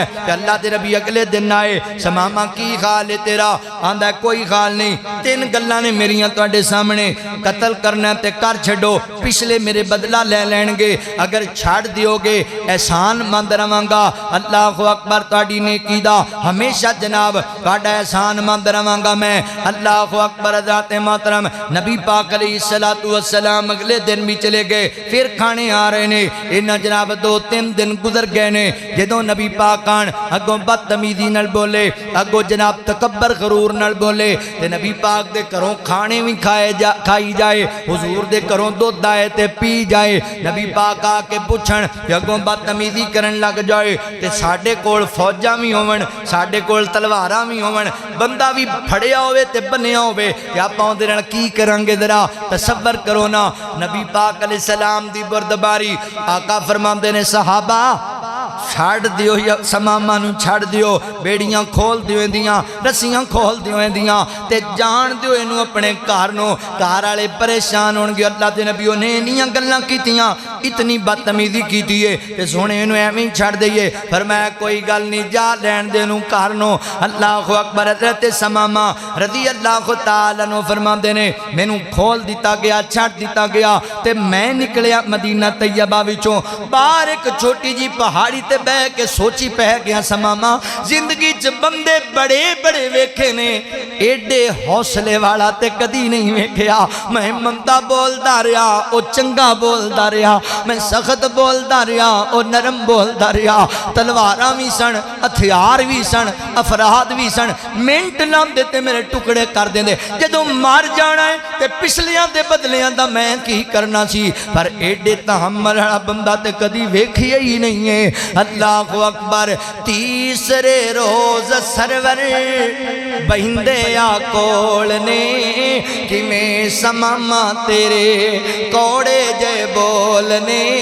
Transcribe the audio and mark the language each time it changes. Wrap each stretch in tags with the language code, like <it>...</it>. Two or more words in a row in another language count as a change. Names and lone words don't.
<pa>تے اللہ دے نبی اگلے دن آئے، سماما کی حال ہے تیرا؟ آندا کوئی حال نہیں، تین گلاں نے میریاں تواڈے سامنے، قتل کرنا تے کر چھڈو، پچھلے میرے بدلہ لے لین گے، اگر چھڑ دیو گے احسان مند رہواں گا،</pa> <ar>اللہ اکبر،</ar> <pa>تواڈی نیکی دا ہمیشہ جناب تواڈا احسان مند رہواں گا میں،</pa> <ar>اللہ اکبر۔</ar> <pa>حضرت محترم نبی پاک علیہ السلام اگلے دن بھی چلے گئے، پھر کھانے آ رہے نے، انہاں جناب 2-3 دن گزر گئے نے، جدوں نبی پاک آن اگوں بدتمیزی نال بولے، اگوں جناب تکبر غرور نال بولے، تے نبی پاک دے گھروں کھانے بھی کھائی جائے، حضور دے گھروں دودھ آئے تے پی جائے، نبی پاک آ کے پوچھن اگوں بدتمیزی کرن لگ جائے، تے ساڈے کول فوجاں بھی ہون، ساڈے کول تلواراں بھی ہون، بندہ بھی پھڑیا ہوئے تے بنیا ہوئے، تے آپاں اودے نال کی کران گے؟ ذرا تصور کرو نا، نبی پاک علیہ السلام دی بردباری۔ آقا فرماندے نے صحابہ چھڑ دیو، یا سماما نوں چھڑ دیو، بیڑیاں کھول دیو اندیاں، رسیاں کھول دیو اندیاں، تے جان دیو اینو اپنے گھر نوں، گھر والے پریشان ہون گے۔ اللہ دے نبیوں نے انیاں گلاں کیتیاں، اتنی بدتمیزی کیتی ہے تے سونے اینو ایویں چھڑ دئیے، فرمایا کوئی گل نہیں، جا لین دے نوں گھر نوں۔</pa> <ar>اللہ اکبر۔</ar> <pa>حضرت سماما رضی اللہ تعالیٰ عنہ فرماندے نے مینوں کھول دیتا گیا، چھڑ دیتا گیا، تے میں نکلیا مدینہ طیبہ وچوں، باہر ایک چھوٹی جی پہاڑی تے بہ کے سوچی پہ گیا سماما، زندگی چ بندے بڑے بڑے ویکھے نے، ایڈے حوصلے والا تے کدی نہیں ویکھیا۔ میں ممتا بولدا رہا، او چنگا بولدا رہا، میں سخت بولدا رہا، او نرم بولدا رہا، تلواراں بھی سن، ہتھیار بھی سن، افراد بھی سن، منٹ لاندے تے میرے ٹکڑے کر دیندے، جدوں مار جانا ہے تے پچھلیاں دے بدلیاں دا میں کی کرنا سی، پر ایڈے تحمل والا بندہ تے کدی ویکھیا ہی نہیں ہے۔</pa> <ar>اللہ اکبر۔</ar> <pa>تیسرے روز سرور بہندے آ کول نے، کہ میں سماما تیرے کوڑے جے بولنے،</pa>